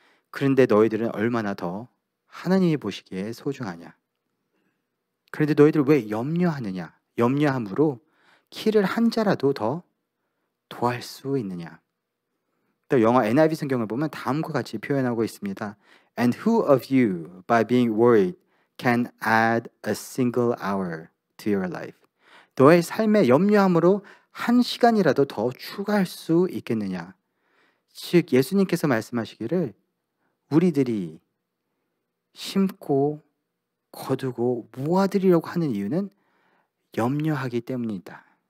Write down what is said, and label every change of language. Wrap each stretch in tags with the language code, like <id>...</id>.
<ko>그런데 너희들은 얼마나 더 하나님이 보시기에 소중하냐. 그런데 너희들 왜 염려하느냐. 염려함으로 키를 한 자라도 더 더할 수 있느냐. 또 영어 NIV 성경을 보면 다음과 같이 표현하고 있습니다.</ko> <en>And who of you by being worried can add a single hour to your life?</en> <ko>너의 삶에 염려함으로 한 시간이라도 더 추가할 수 있겠느냐. 즉 예수님께서 말씀하시기를 우리들이 심고 거두고 모아들이려고 하는 이유는 염려하기 때문이다.</ko>